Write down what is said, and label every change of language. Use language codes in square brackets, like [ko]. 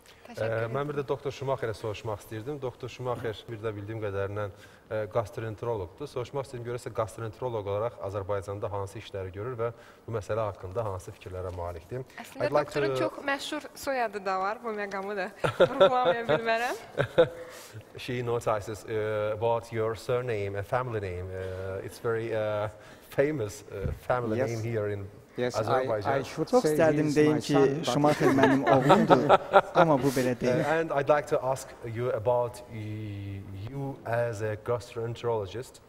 [az] Mən bir də doktor Schumacherə soruşmaq istəyirdim. Doktor Schumacher bir də bildiyim qədərindən gastroenteroloqdur. Soruşmaq istəyirdim, görəsə gastroenteroloq olaraq Azərbaycanda hansı işləri görür və bu məsələ haqqında hansı fikirlərə malikdir? Əslində doktorun çox məşhur soyadı da var, bu məqamı da vurğulamaya bilmərəm. [en] She notices about your surname, family name. It's very famous family name here in Azərbaycan. [az] Çox istərdim deyim ki, Schumacher mənim oğlumdur, amma bu belə deyil. [en] And I'd like to ask you about you as a gastroenterologist.